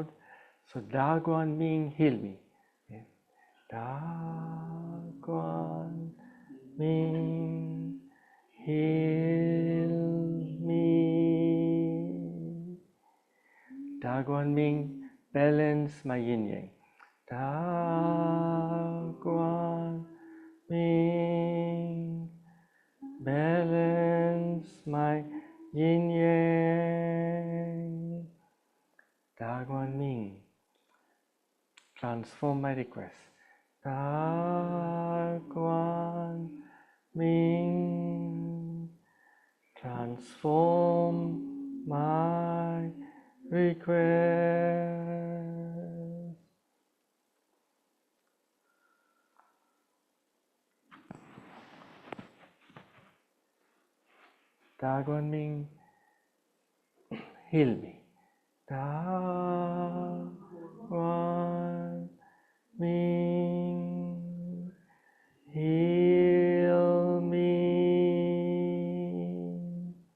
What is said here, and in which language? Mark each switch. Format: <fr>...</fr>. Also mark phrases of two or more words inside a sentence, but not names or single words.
<en>So Da Guan Ming, heal me. Okay. Da Guan Ming, heal me. Da Guan Ming, balance my yin yang. Da Guan Ming, balance my yin yang. Da Guan Ming, transform my request. Da Guan Ming, transform my request. Da Guan Ming, heal me. Da Guan Ming, heal me.</en>